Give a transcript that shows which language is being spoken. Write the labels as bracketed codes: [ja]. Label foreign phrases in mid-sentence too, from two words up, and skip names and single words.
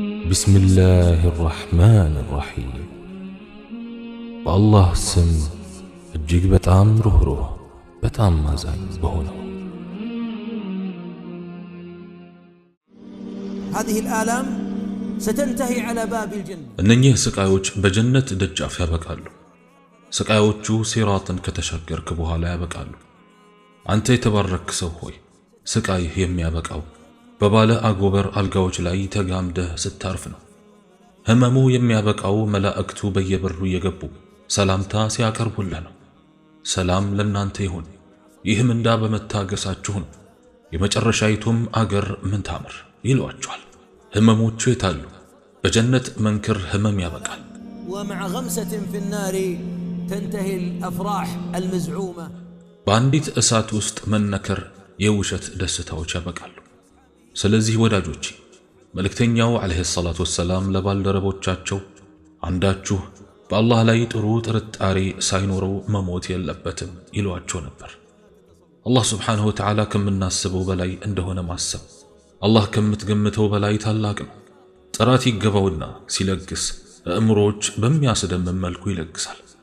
[ar] بسم الله الرحمن الرحيم بالله سم [am] እጅግ በጣም ሩህሩህ በጣም አዛኝ በሆነው [ar] هذه الآلام ستنتهي على باب الجنة [am] እነኚህ ስቃዮች በጀነት ደጃፍ ያበቃሉ። ስቃዮቹ ሲራጥን ከተሻገርክ በኋላ ያበቃሉ። አንተ የተባረክ ሰው ሆይ ስቃይህ የሚያበቃው በባለ አጎበር አልጋዎች ላይ ተጋምደህ ስታርፍ ነው። ህመሙ የሚያበቃው መላእክቱ በየበሩ እየገቡ ሰላምታ ሲያቀርቡልህ ነው። ሰላም ለናንተ ይሁን፣ ይህም እንዳ በመታገሳችሁ ነው። የመጨረሻይቱም አገር ምን ታምር ይሏቸዋል። ህመሞቹ የታሉ? በጀነት መንክር ህመም ያበቃል። [ar] ومع غمسة في النار تنتهي الأفراح المزعومة [am] በአንዲት እሳት ውስጥ መነከር የውሸት ደስታዎች ያበቃሉ። ስለዚህ ወዳጆች መልእክተኛው [ar] عليه الصلاة والسلام [am] ለባልደረቦቻቸው አንዳችሁ በአላህ ላይ ጥሩ ጥርጣሬ ሳይኖረው መሞት የለበትም ይሏቸው ነበር። አላህ [ar] سبحانه وتعالى [am] ከምናስበው በላይ እንደሆነ ማሰብ አላህ ከምትገምተው በላይ ታላቅ ነው። ጥራት ይገባውና ሲለግስ አእምሮች በሚያስደምም መልኩ ይለግሳል።